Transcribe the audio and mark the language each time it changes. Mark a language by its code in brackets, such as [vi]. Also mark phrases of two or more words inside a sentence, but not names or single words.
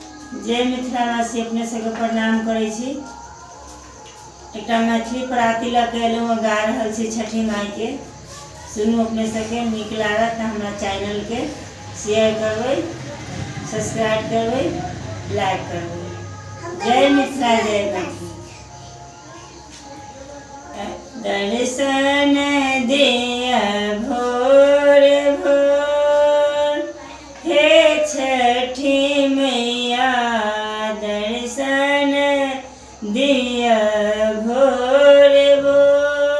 [mai] जय मिथिलावासी अपने सबके प्रणाम करै छी। एकटा मैथिली पराती लऽ के एलहुँ गा रहल छी छठी माई के। सुनू अपने सबके नीक लागत तऽ हमरा चैनल के शेयर करबै, सब्सक्राइब करबै, लाइक करबै। जय मिथिला जय मैथिली। दर्शन दिया भोर भोर हे छठी मैया, दर्शन दिया भोर भोर।